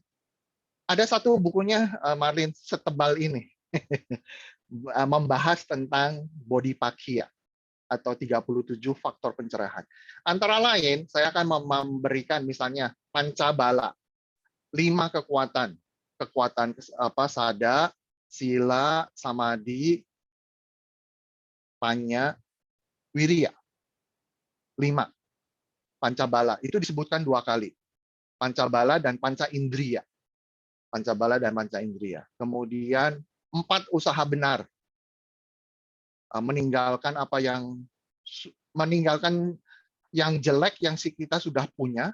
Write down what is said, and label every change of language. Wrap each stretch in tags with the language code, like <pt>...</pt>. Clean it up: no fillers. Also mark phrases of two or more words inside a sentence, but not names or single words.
<id>Ada satu bukunya, Marlin, setebal ini. Membahas tentang bodhipakya atau 37 faktor pencerahan. Antara lain, saya akan memberikan misalnya pancabala, 5 kekuatan. Kekuatan sada, sila, samadhi, panya, wirya. 5. Pancabala. Itu disebutkan 2 kali. Pancabala dan panca indriya. Pancabala dan panca indriya. Kemudian 4 usaha benar. Meninggalkan yang jelek yang kita sudah punya.</id>